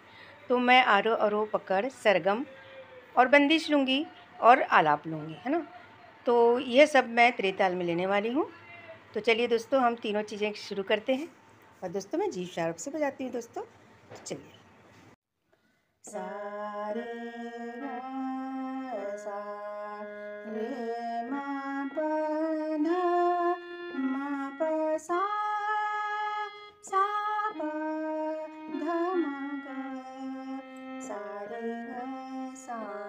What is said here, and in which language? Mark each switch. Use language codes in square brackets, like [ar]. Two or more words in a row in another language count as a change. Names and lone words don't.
[hi] तो मैं आरोह अवरोह पकड़ सरगम और बंदिश लूँगी और आलाप लूँगी, है ना। तो यह सब मैं त्रिताल में लेने वाली हूँ। तो चलिए दोस्तों, हम तीनों चीज़ें शुरू करते हैं। और दोस्तों, मैं [en] G sharp [hi] से बजाती हूँ दोस्तों। तो चलिए। सा रे ग सा रे मा प ध मा प सा प ध म ग सा रे ग सा